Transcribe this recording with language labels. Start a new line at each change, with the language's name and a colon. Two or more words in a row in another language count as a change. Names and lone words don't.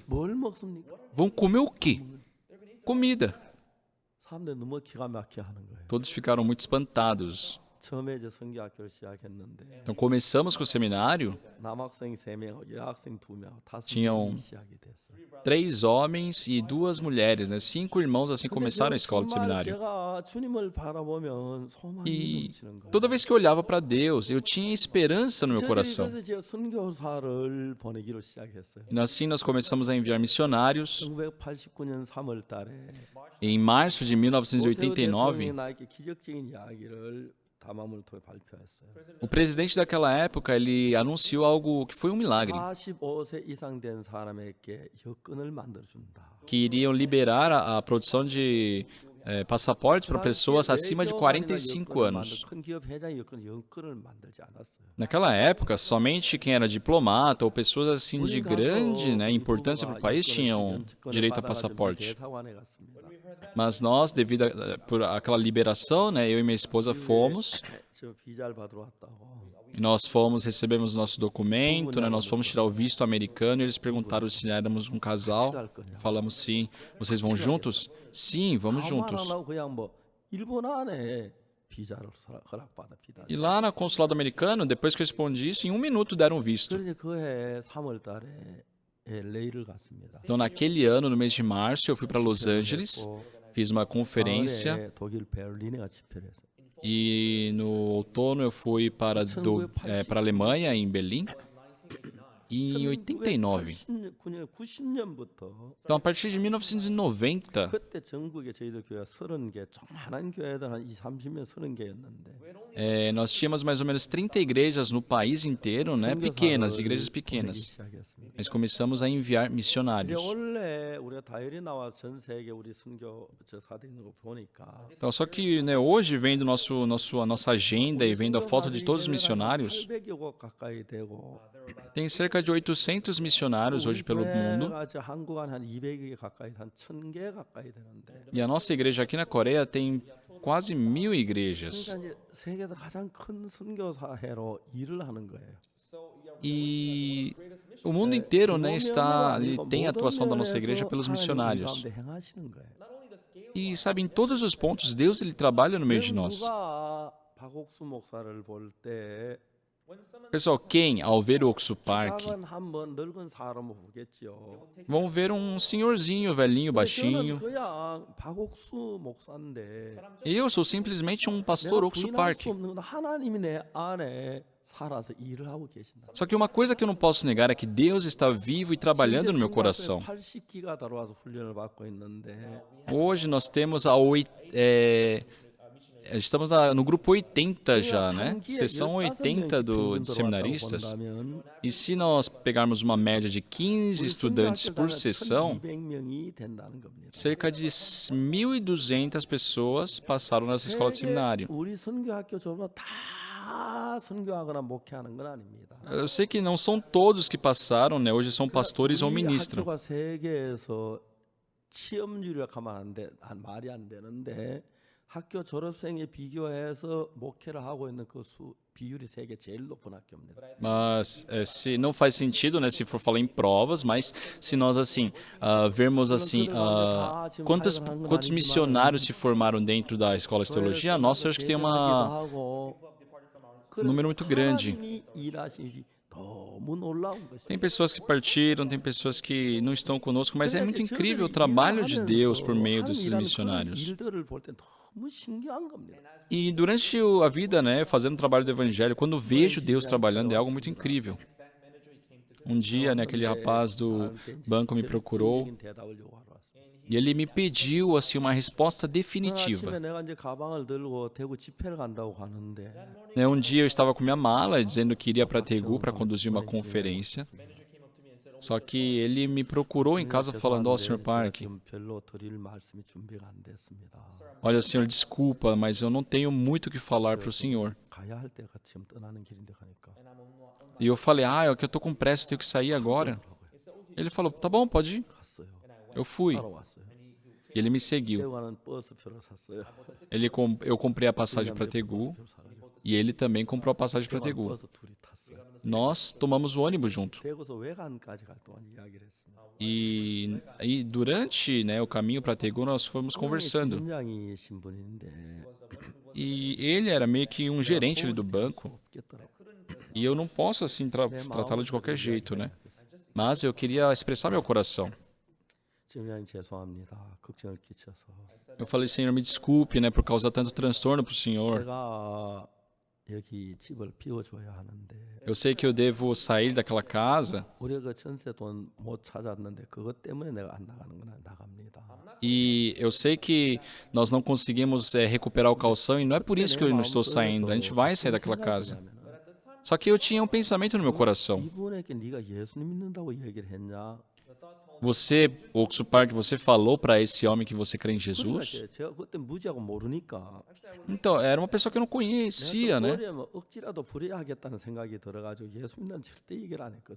Korean: 뭘 먹습니까?
Portuguese: Vão comer o quê? Comida.
Korean: 사람들 너무 기가 막히게 하는 거예요.
Portuguese: Todos ficaram muito espantados.
Korean: 처음에 이제 선교 학교를 시작했는데
Portuguese: Então começamos com o seminário,
Korean: 남학생 3명, 여학생 2명, 5명이
Portuguese: tinham
Korean: 시작이 됐어요.
Portuguese: 3 homens e 2 mulheres, né? 5 irmãos assim começaram a escola de seminário.
Korean: 제가 주님을 바라보면 소망이
Portuguese: E
Korean: 넘치는 거예요.
Portuguese: toda vez que eu olhava para Deus, eu tinha esperança no meu coração.
Korean: 그래서 제가 선교사를 보내기로 시작했어요.
Portuguese: E assim nós começamos a enviar missionários.
Korean: 1989년 3월 달에
Portuguese: Em março de 1989,
Korean: 대통령이 나에게 기적적인 이야기를 담화문을 통해 발표했어요.
Portuguese: o presidente daquela época, ele anunciou algo que foi um milagre,
Korean: 45세 이상 된 사람에게 여권을 만들어준다.
Portuguese: que iriam liberar a produção de passaportes para pessoas acima de 45 anos.
Korean: 큰 기업 회장이 여권을 만들지 않았어요.
Portuguese: Naquela época, somente quem era diplomata ou pessoas assim de grande, né, importância para o país tinham direito a passaporte.
Korean: 대사관에 갔습니다.
Portuguese: Mas nós, devido por aquela liberação, né, eu e minha esposa fomos.
Korean: 저 비자를 받으러 왔다고.
Portuguese: E nós fomos, recebemos nosso documento, né, nós fomos tirar o visto americano e eles perguntaram se éramos um casal. Falamos sim. Vocês vão juntos? Sim, vamos
Korean: 아무 말
Portuguese: juntos.
Korean: 안 하고 그냥 뭐 1분 안에 비자를 허락받아 비자.
Portuguese: E lá no consulado americano, depois que eu respondi isso, em 1 minuto deram visto.
Korean: 그래서 그해 3월 달에 LA를 갔습니다.
Portuguese: Então, naquele ano, no mês de março, eu fui para Los Angeles, fiz uma conferência,
Korean: 가을에 독일 베를린에 집회를 했어요.
Portuguese: e no outono eu fui para a Alemanha, em Berlim, e em 89.
Korean: 90년부터
Portuguese: Então, a partir de 1990,
Korean: 그때 전국에 저희들 교회가 30개, 조그마한 교회들 한 20, 30명 30개였는데
Portuguese: nós tínhamos mais ou menos 30 igrejas no país inteiro, né? Pequenas, igrejas pequenas. Mas começamos a enviar
Korean: 이제
Portuguese: missionários.
Korean: 원래 우리가 다일이 나와 전 세계 우리 선교 사들 있는 거 보니까
Portuguese: Então, só que, né, hoje, vendo a nossa agenda e vendo a foto de todos os missionários,
Korean: 800여 곳 가까이 되고
Portuguese: tem cerca de 800 missionários hoje pelo mundo.
Korean: 교회가 한국 한 200개 가까이 한 1000개 가까이 되는데
Portuguese: E a nossa igreja aqui na Coreia tem quase 1000 igrejas.
Korean: 그러니까 이제 세계에서 가장 큰 선교사회로 일을 하는 거예요.
Portuguese: E o mundo inteiro, né, tem a atuação da nossa igreja pelos missionários.
Korean: 행하시는 거예요.
Portuguese: E sabe, em todos os pontos, Deus ele trabalha no meio de nós.
Korean: 누가 박옥수 목사를 볼때
Portuguese: Pessoal, quem, ao ver o Oksu Park,
Korean: 작은 한번 늙은 사람을 보겠죠.
Portuguese: vão ver um senhorzinho, velhinho,
Korean: 저는
Portuguese: baixinho.
Korean: 그냥 박옥수 목사인데
Portuguese: E eu sou simplesmente um pastor
Korean: 내가
Portuguese: Oksu
Korean: 부인할
Portuguese: Park.
Korean: 수 없는 건 하나님이 내 안에 살아서 일을 하고 계신다.
Portuguese: Só que uma coisa que eu não posso negar é que Deus está vivo e trabalhando no meu coração.
Korean: 80기가 들어와서 훈련을 받고 있는데
Portuguese: Hoje nós temos estamos no grupo 80 já, né? Seção 80 de seminaristas. E se nós pegarmos uma média de 15 estudantes por sessão,
Korean: 1200명이 된다는 겁니다.
Portuguese: cerca de 1.200 pessoas passaram nessa escola de seminário.
Korean: 우리 선교학교 졸업은 다 선교하거나 목회하는 건 아닙니다.
Portuguese: Eu sei que não são todos que passaram, né? Hoje são pastores ou
Korean: 우리
Portuguese: ministram.
Korean: 학교가 세계에서 치엄률이라 하면 말이 안 되는데 학교 졸업생에 비교해서 목회를 하고 있는 그 비율이 세계 제일 높은 학교입니다.
Portuguese: Mas se não faz sentido, né, se for falar em provas, mas se nós assim vermos assim quantos missionários se formaram dentro da escola de teologia, nossa, eu acho que tem um número muito grande.
Korean: 하나님이 일하시니 너무 놀라운 것이죠.
Portuguese: Tem pessoas que partiram, tem pessoas que não estão conosco, mas é muito incrível o trabalho de Deus por meio desses missionários.
Korean: 일들을 볼 때 너무 신기한 겁니다.
Portuguese: E durante a vida, né, fazendo o trabalho do evangelho, quando vejo Deus trabalhando, é algo muito incrível. Um dia, né, aquele rapaz do banco me procurou
Korean: 대답을 요구하러 왔습니다.
Portuguese: e ele me pediu assim uma resposta
Korean: 아침에
Portuguese: definitiva.
Korean: 내가 이제 가방을 들고 대구 집회를 간다고 가는데
Portuguese: Né, um dia eu estava com minha mala dizendo que iria para Daegu para conduzir uma conferência. Só que ele me procurou em casa falando: "Ó, Sr. Park,
Korean: 지금 별로 드릴 말씀이 준비가 안 됐습니다.
Portuguese: olha, senhor, desculpa, mas eu não tenho muito o que falar para o senhor."
Korean: 가야 할 때가 지금 떠나는 길인데 가니까
Portuguese: E eu falei: "Ah, é que eu tô com pressa, eu tenho que sair agora." Ele falou: "Tá bom, pode ir."
Korean: 갔어요.
Portuguese: Eu fui.
Korean: 따라왔어요.
Portuguese: E ele me seguiu.
Korean: 대구 가는 버스표를 샀어요.
Portuguese: Eu comprei a passagem para Daegu e ele também comprou a passagem para Daegu.
Korean: 버스 둘이 탔어요.
Portuguese: Nós tomamos o ônibus junto.
Korean: 대구에서 외관까지 갈 동안 이야기를 했습니다.
Portuguese: E durante, né, o caminho para Daegu nós fomos conversando.
Korean: 팀장이신 분인데
Portuguese: E ele era meio que um gerente ali do banco.
Korean: 없겠더라고요.
Portuguese: E eu não posso assim tratá-lo de qualquer jeito, né? Mas eu queria expressar meu coração.
Korean: 팀장님 죄송합니다. 걱정을 끼쳐서
Portuguese: Eu falei: "Senhor, me desculpe, né, por causar tanto transtorno para o senhor.
Korean: 제가 여기 집을 비워줘야 하는데
Portuguese: Eu sei que eu devo sair daquela casa
Korean: 우리가 그 전세 돈 못 찾았는데 그것 때문에 내가 안 나가는 건 나갑니다.
Portuguese: e eu sei que nós não conseguimos recuperar o calção e não é por isso que eu não estou saindo. A gente vai sair daquela casa." Só que eu tinha um pensamento no meu coração.
Korean: 이분에게 네가 예수님 믿는다고 얘기를 했냐?
Portuguese: Você, Oksu Park, você falou para esse homem que você crê em Jesus?
Korean: 제가 그때 무지하고 모르니까
Portuguese: Então, era uma pessoa que eu não conhecia, né?
Korean: 머리에 뭐 억지라도 부려야겠다는 생각이 들어가지고 예수 믿는 절대 얘기를 안 했거든.